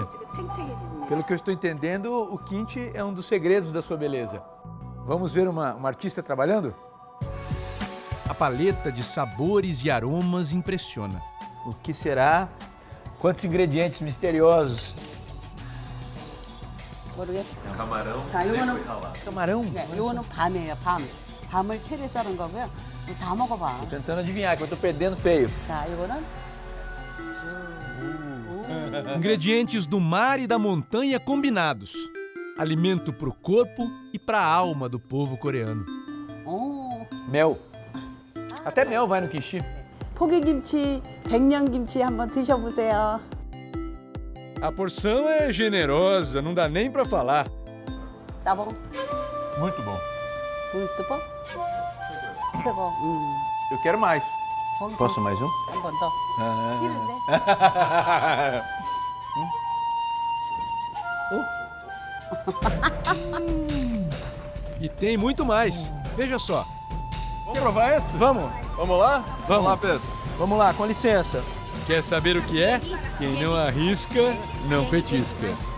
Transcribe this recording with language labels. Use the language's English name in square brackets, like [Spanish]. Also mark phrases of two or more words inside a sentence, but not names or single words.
[Portuguese] Pelo que eu estou entendendo, o kimchi é um dos segredos da sua beleza. Vamos ver uma artista trabalhando? A paleta de sabores e aromas impressiona. O que será? Quantos ingredientes misteriosos. [Korean] 모르겠어요. [Portuguese] camarão [Korean] 자, [Portuguese] seco [Korean] 이거는 [Portuguese] e ralado. Camarão. [Korean] 네, 이거는 밤이에요, 밤. 밤을 채를 썰은 거고요. 이거 다 먹어봐. [Portuguese] Tô tentando adivinhar, que eu tô perdendo feio. [Korean] 자, 이거는 [Portuguese] Ingredientes do mar e da montanha combinados. Alimento para o corpo e para a alma do povo coreano. [Korean] 오, [Portuguese] Mel. Até mel vai no kimchi. [Korean] 포기김치, 백년김치 한번 드셔보세요. [Portuguese] A porção é generosa, não dá nem para falar. [Korean] 따봉, [Portuguese] Muito bom. [Korean] 물뜨봉, 최고. [Portuguese] Eu quero mais. [Korean] 저기 [Portuguese] Posso mais um? [Korean] 한 번 더. 싫은데? [Portuguese] E tem muito mais. Veja só. Vamos provar esse? Vamos. Vamos lá? Vamos lá, Pedro. Vamos lá, com licença. Quer saber o que é? Quem não arrisca, não petisca.